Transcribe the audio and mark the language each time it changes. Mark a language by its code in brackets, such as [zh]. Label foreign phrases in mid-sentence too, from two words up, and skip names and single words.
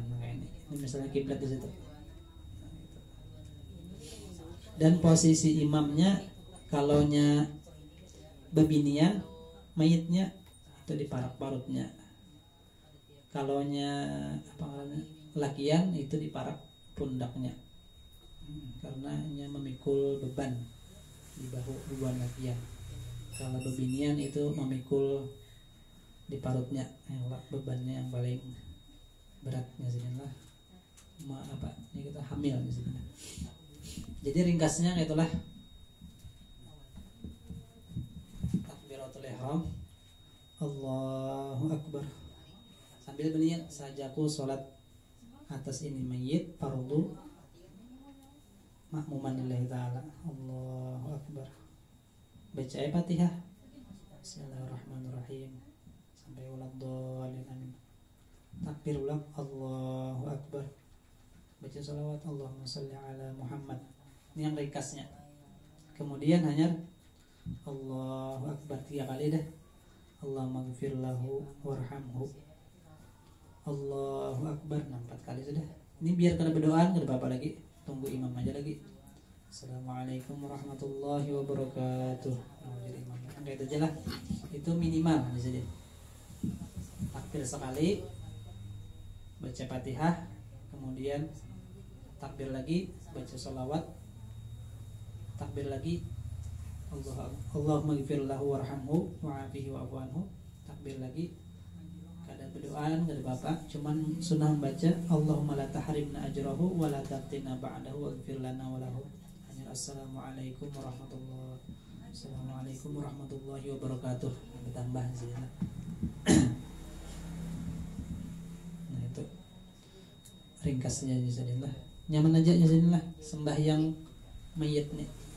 [bjn] Nah, ini misalnya kiblat di situ. Dan posisi imamnya, kalaunya bebinian, mayitnya itu diparak-parutnya. Kalaunya apa namanya lakian itu diparak pundaknya, karena hanya memikul beban di bahu beban lakian. Kalau bebinian itu memikul di parutnya, yang bebannya yang paling beratnya sebenarnya apa ini kita hamil sebenarnya. Jadi ringkasnya itulah takbiratul ihram, [ar] الله أكبر, [bjn] sambil berniat sajaku sholat atas ini mayit [ar] فرضا مأموما لله تعالى. الله أكبر, [id] baca ayat Fatihah, Bismillahirrahmanirrahim sampai [ar] ولا الضالين آمين. [id] Takbir ulang, [ar] الله أكبر, [id] baca salawat [ar] اللهم صل على محمد. [id] Ini yang ringkasnya. Kemudian hanya [ar] الله أكبر [id] 3 kali dah. [ar] اللهم اغفر له وارحمه، الله أكبر [id] 4 kali sudah. [bjn] Ini biar kada berdoa, kada apa-apa lagi. [id] Tunggu imam aja lagi. [ar] السلام عليكم ورحمة الله وبركاته. [id] Jadi imam kayak itu aja lah. Itu minimal di sini. Takbir sekali, baca Fatihah, kemudian takbir lagi, baca sholawat, takbir lagi, [ar] اللهم اغفر له وارحمه وعافه واعف عنه, [id] takbir lagi. [bjn] Kada berdoa, kada apa-apa, cuman sunnah membaca [ar] اللهم لا تحرمنا أجره ولا تفتنا بعده واغفر لنا وله. السلام عليكم ورحمة الله وبركاته. [id] Ditambah sih. [bjn] Nah itu ringkasnya jadilah. Nyaman aja jadilah sembahyang mayit nih.